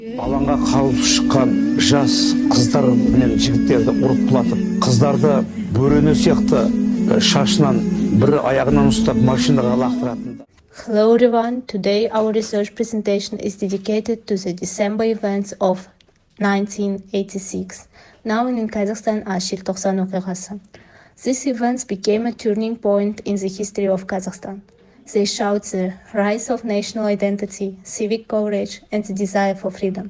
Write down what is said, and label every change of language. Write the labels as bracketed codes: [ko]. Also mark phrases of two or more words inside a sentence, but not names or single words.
[kk] Алаңға қалып шыққан жас қыздар мен жігіттерді ұрып құлатып, қыздарды бөрене сияқты шашынан бір аяғынан ұстап машинаға лақтыратын. [en] Hello everyone, today our research presentation is dedicated to the December events of 1986, known in Kazakhstan as [kk] Желтоқсан оқиғасы. [en] These events became a turning point in the history of Kazakhstan. They showed the rise of national identity, civic courage, and the desire for freedom.